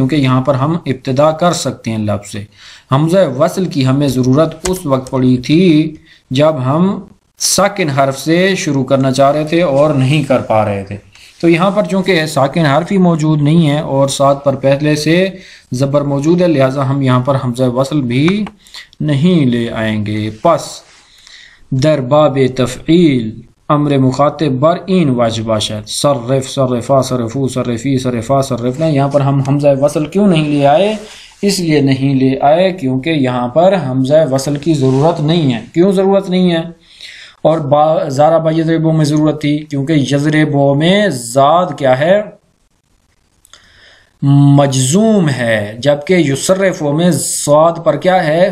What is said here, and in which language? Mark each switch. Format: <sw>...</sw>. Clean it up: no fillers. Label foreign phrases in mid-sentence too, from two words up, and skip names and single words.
<ur>کیونکہ یہاں پر ہم ابتدا کر سکتے ہیں لفظ سے. حمزہ وصل کی ہمیں ضرورت اس وقت پڑی تھی جب ہم ساکن حرف سے شروع کرنا چاہ رہے تھے اور نہیں کر پا رہے تھے. تو یہاں پر چونکہ ساکن حرف ہی موجود نہیں ہے اور ساتھ پر پہلے سے زبر موجود ہے، لہٰذا ہم یہاں پر حمزہ وصل بھی نہیں لے آئیں گے.</ur> <fa>پس در باب تفعیل امر مخاطب بر این واجب باشد،</fa> <ar>صرف، صرفا، صرفو، صرفی، صرفا، صرفنا.</ar> <ur>یہاں پر ہم حمزہ وصل کیوں نہیں لے آئے؟ اس لیے نہیں لے آئے کیونکہ یہاں پر حمزہ وصل کی ضرورت نہیں ہے. کیوں ضرورت نہیں ہے؟ اور ضرب یضربو میں ضرورت تھی کیونکہ یضربو میں زاد کیا ہے؟ مجزوم ہے، جبکہ یصرفو میں صاد پر کیا ہے؟</ur>